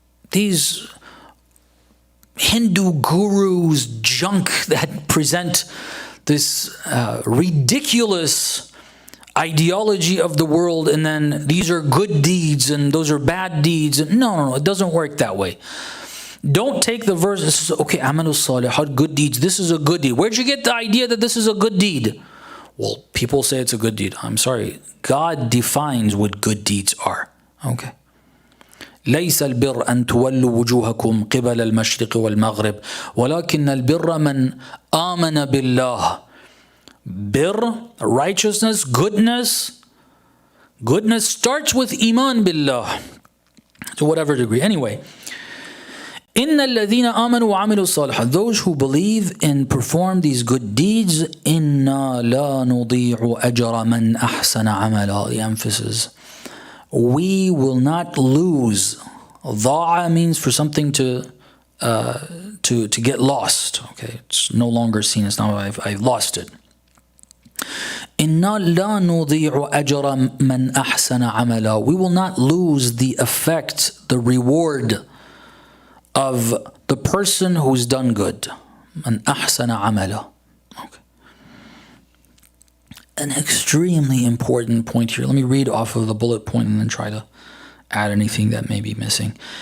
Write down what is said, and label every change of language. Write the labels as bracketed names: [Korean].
[English] These Hindu gurus, junk that present this ridiculous ideology of the world, and then these are good deeds and those are bad deeds. No, it doesn't work that way. Don't take the verse that says, okay, [Arabic] amalu salihat, [English] good deeds, this is a good deed. Where'd you get the idea that this is a good deed? Well, people say it's a good deed. I'm sorry. God defines what good deeds are. Okay. [Arabic] ليس البر أن تولوا وجوهكم قبل المشرق والمغرب ولكن البر من آمن بالله. [English] Bir, righteousness, goodness starts with [Arabic] iman billah, [English] to whatever degree. [Arabic] Anyway, إن الذين آمنوا وعملوا الصالحات, [English] those who believe and perform these good deeds, [Arabic] إنا لا نضيع أجر من أحسن عملا. [English] The emphasis. We will not lose. Dha'a means for something to get lost. Okay, it's no longer seen as now I've lost it. [Arabic] إِنَّا لَا نُضِيعُ أَجْرَ مَنْ أَحْسَنَ عَمَلًا. [English] We will not lose the effect, the reward of the person who's done good. [Arabic] مَنْ أَحْسَنَ عَمَلًا. Okay. [English] An extremely important point here. Let me read off of the bullet point and then try to add anything that may be missing.